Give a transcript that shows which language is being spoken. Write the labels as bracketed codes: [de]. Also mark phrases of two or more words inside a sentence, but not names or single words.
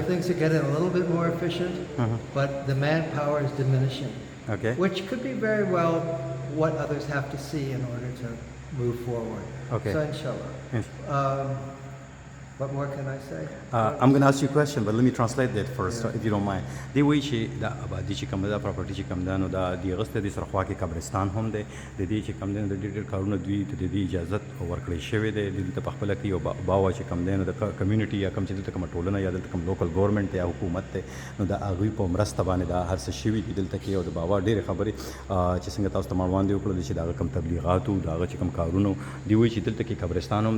[en] things are getting a little bit more efficient, but the manpower is diminishing. Okay. Which could be very well what others have to see in order to move forward. Okay. So inshallah. Yes. What more can I say? I'm going to ask you a question, but let me translate that first, if you don't mind. [ps] دی وایي چې دا آبادي چې کوم ده دا پراپرټي چې کوم ده نو دا د هغه څخه د سره خوا کې قبرستان هم دی د دې چې کوم دی نو د ډېر کارونه دوی ته د دې اجازت ورکړی شوی دی دلته په خپله کې یو باوا چې کوم دی نو د کمیونټي یا کوم چې دلته کومه ټولنه یا دلته کوم لوکل ګورنمنټ دی یا حکومت دی نو د هغوی په مرسته باندې دا هر څه شوي دي دلته کې او د باوا ډېرې خبرې چې څنګه تاسو ته ما وړاندې وکړل چې د هغه کوم تبلیغات و د هغه چې کوم کارونه دی وایي چې دلته کې قبرستان هم